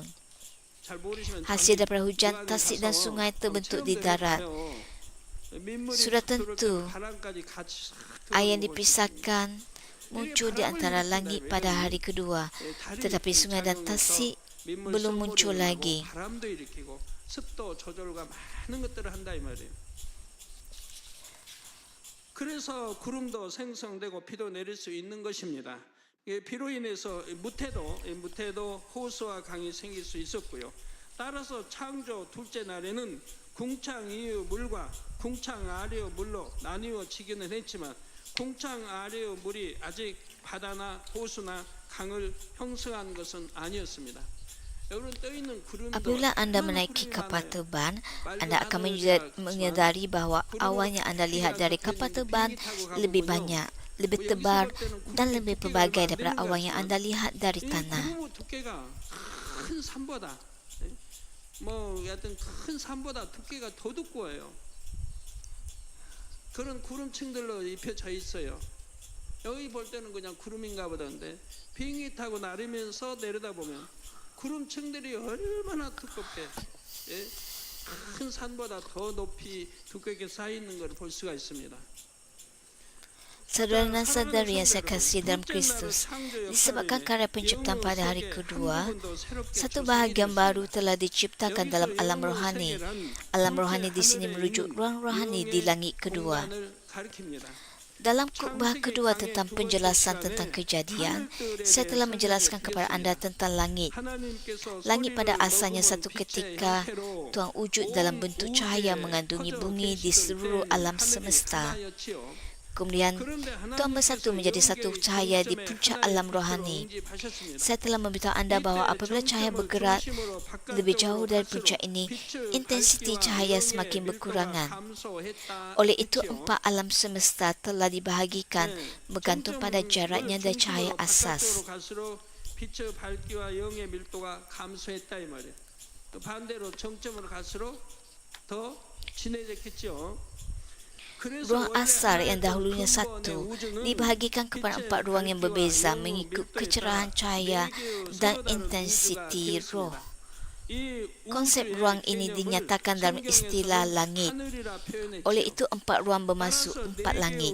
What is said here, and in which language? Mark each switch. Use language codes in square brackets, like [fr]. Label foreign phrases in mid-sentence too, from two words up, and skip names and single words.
[ms] Hasil daripada hujan, tasik dan sungai terbentuk di darat. Sudah tentu, air yang dipisahkan muncul di antara langit pada hari kedua, tetapi sungai dan tasik belum muncul lagi. [ko] 그래서 구름도 생성되고 비도 내릴 수 있는 것입니다. 비로 인해서 무태도 호수와 강이 생길 수 있었고요. 따라서 창조 둘째 날에는 궁창 이의 물과 궁창 아래의 물로 나뉘어지기는 했지만 궁창 아래의 물이 아직 바다나 호수나 강을 형성한 것은 아니었습니다. [ms] Apabila anda menaiki kapal terbang, anda akan menyadari bahawa awan yang anda lihat dari kapal terbang lebih banyak, lebih tebal dan lebih pelbagai daripada awan yang anda lihat dari tanah. [ko] 큰 산보다 두께가 더 두꺼워요. 그런 구름층들로 입혀져 있어요. 여기 볼 때는 그냥 구름인가 보다는데 비행기 타고 나르면서 내려다보면 구름층들이 얼마나 두껍게 큰 산보다 더 높이 두껍게 쌓여 있는 걸 볼 수가 있습니다. [ms] Saudara dan saudari yang saya kasih dalam Kristus, disebabkan karya penciptaan pada hari kedua, satu bahagian baru telah diciptakan dalam alam rohani. Alam rohani di sini merujuk ruang rohani di langit kedua. Dalam khutbah kedua tentang penjelasan tentang kejadian, saya telah menjelaskan kepada anda tentang langit. Langit pada asalnya satu ketika Tuhan wujud dalam bentuk cahaya mengandungi bumi di seluruh alam semesta. Kemudian, Tuhan bersatu menjadi satu cahaya di puncak alam rohani. Saya telah memberitahu anda bahawa apabila cahaya bergerak lebih jauh dari puncak ini, intensiti cahaya semakin berkurangan. Oleh itu, 4 alam semesta telah dibahagikan bergantung pada jaraknya dari cahaya asas. [ko] 빛의 밝기와 영의 밀도가 감소했다 이 말이에요. 또 반대로 정점으로 갈수록 더 진해졌겠죠. [ms] Ruang asar yang dahulunya satu dibahagikan kepada 4 ruang yang berbeza mengikut kecerahan cahaya dan intensiti roh. Konsep ruang ini dinyatakan dalam istilah langit. Oleh itu, 4 ruang bermaksud 4 langit.